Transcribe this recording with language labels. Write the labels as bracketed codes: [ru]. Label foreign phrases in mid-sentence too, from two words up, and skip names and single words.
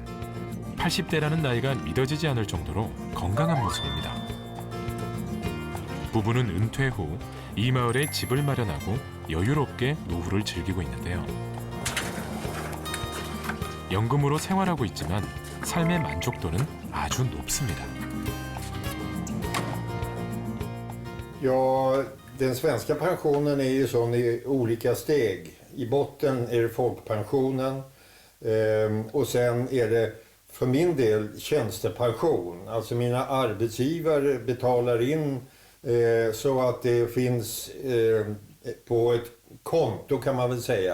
[ko] 80대라는 나이가 믿어지지 않을 정도로 건강한 모습입니다. 부부는 은퇴 후 이 마을에 집을 마련하고 여유롭게 노후를 즐기고 있는데요. 연금으로 생활하고 있지만 삶의 만족도는 아주 높습니다. [sv] Ja, den svenska pensionen är ju sån i olika steg. I botten är det folkpensionen och sen är det för min del tjänstepension. Alltså mina arbetsgivare betalar in så att det finns på ett konto kan man väl säga.